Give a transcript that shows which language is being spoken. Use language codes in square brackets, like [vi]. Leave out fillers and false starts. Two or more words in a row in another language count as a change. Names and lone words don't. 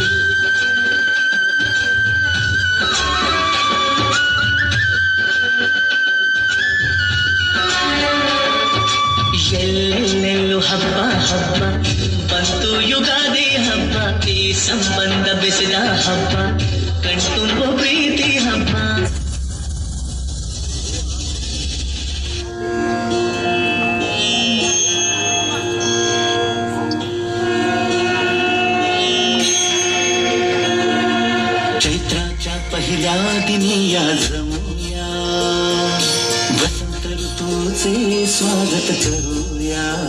[kn] ಎಲ್ಲೆಲ್ಲೆಲ್ಲೂ ಹಬ್ಬ ಹಬ್ಬ ಬಂತು ಯುಗಾದಿ ಹಬ್ಬ ಈ ಸಂಬಂಧ ಬೆಸೆದ ಹಬ್ಬ ಕಣ್ತುಂಬು ಪ್ರೀತಿ ಹಬ್ಬ [mr] चैत्राच्या पहिल्या दिनी या जमूया वसंत ऋतूचे स्वागत करूया